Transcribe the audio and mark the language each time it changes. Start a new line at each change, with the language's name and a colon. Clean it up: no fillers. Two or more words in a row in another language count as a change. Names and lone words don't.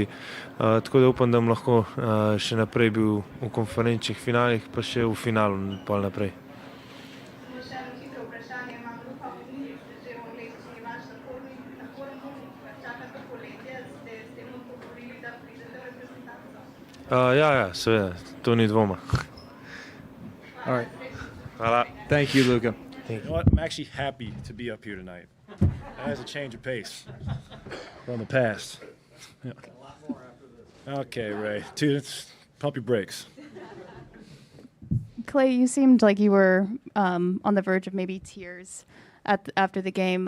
Slovenian: Tako da upam, da bom lahko še naprej bil v konferenčnih finalih, pa še v finalu pol naprej. Ja, seveda, to ni dvoma.
English: All right.
Slovenian: Hvala.
English: Thank you, Luka. You know what? I'm actually happy to be up here tonight. That is a change of pace from the past. Yeah. Okay, Ray. Pump your brakes. Clay, you seemed like you were on the verge of maybe tears after the game.